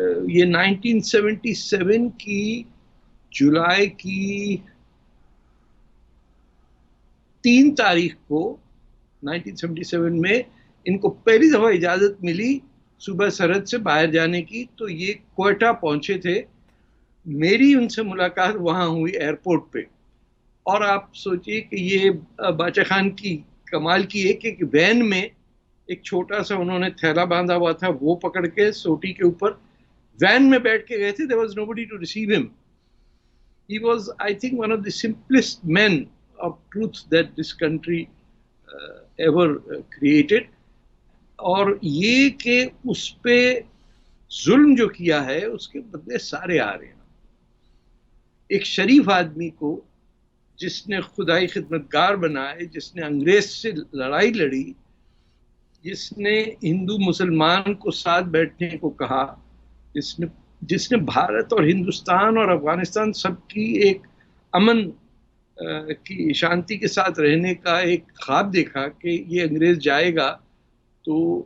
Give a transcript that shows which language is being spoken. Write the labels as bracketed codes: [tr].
[ur] یہ 1977 کی جولائی کی 3 تاریخ کو 1977 میں ان کو پہلی دفعہ اجازت ملی صوبہ سرحد سے باہر جانے کی، تو یہ کوئٹہ پہنچے تھے. میری ان سے ملاقات وہاں ہوئی ایئرپورٹ پہ. اور آپ سوچئے کہ یہ باچا خان کی کمال کی ایک وین میں ایک چھوٹا سا انہوں نے تھیلا باندھا ہوا تھا، وہ پکڑ کے سوٹی کے اوپر وین میں بیٹھ کے گئے تھے. [en] there was nobody to receive him. He was, I think, one of the simplest men of truth that this country ever created. [ur] اور یہ کہ اس پہ ظلم جو کیا ہے اس کے بدلے سارے آ رہے ہیں. ایک شریف آدمی کو جس نے خدائی خدمتگار بنائے، جس نے انگریز سے لڑائی لڑی، جس نے ہندو مسلمان کو ساتھ بیٹھنے کو کہا، جس نے بھارت اور ہندوستان اور افغانستان سب کی ایک امن کی شانتی کے ساتھ رہنے کا ایک خواب دیکھا کہ یہ انگریز جائے گا تو